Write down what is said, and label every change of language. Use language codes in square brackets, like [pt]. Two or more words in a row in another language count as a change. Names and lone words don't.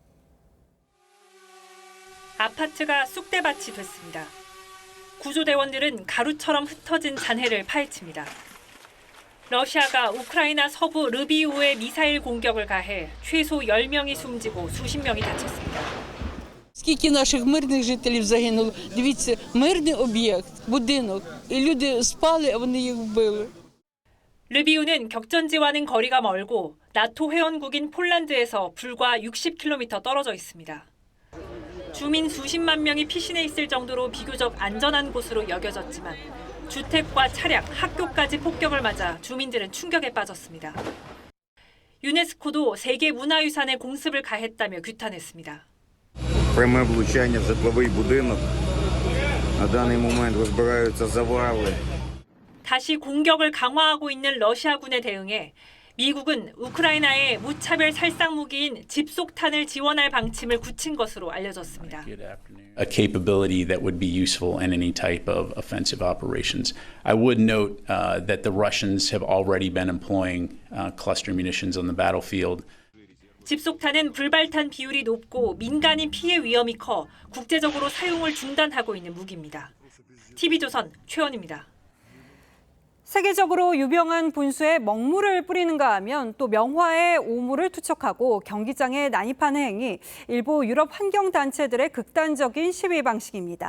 [ko] 최현희 기자입니다. 아파트가 쑥대밭이 됐습니다. 구조대원들은 가루처럼 흩어진 잔해를 파헤칩니다. 러시아가 우크라이나 서부 르비우에 미사일 공격을 가해 최소 10명이 숨지고 수십 명이 다쳤습니다. [uk] Скільки наших мирних жителів загинуло? Дивіться, мирний об'єкт, будинок, і люди спали, а вони їх вбили. [ko] 르비우는 격전지와는 거리가 멀고 나토 회원국인 폴란드에서 불과 60km 떨어져 있습니다. 주민 수십만 명이 피신해 있을 정도로 비교적 안전한 곳으로 여겨졌지만 주택과 차량, 학교까지 폭격을 맞아 주민들은 충격에 빠졌습니다. 유네스코도 세계 문화유산에 공습을 가했다며 규탄했습니다. [uk] Пряме влучання в житловий будинок. На даний момент розбираються завали. [ko] 다시 공격을 강화하고 있는 러시아군에 대응해 미국은 우크라이나에 무차별 살상 무기인 집속탄을 지원할 방침을 굳힌 것으로 알려졌습니다. [en] A capability that would be useful in any type of offensive operations. I would note that the Russians have already been employing cluster munitions on the battlefield. [ko] 집속탄은 불발탄 비율이 높고 민간인 피해 위험이 커 국제적으로 사용을 중단하고 있는 무기입니다. TV조선 최원입니다. 세계적으로 유명한 분수에 먹물을 뿌리는가 하면 또 명화에 오물을 투척하고 경기장에 난입하는 행위, 일부 유럽 환경단체들의 극단적인 시위 방식입니다.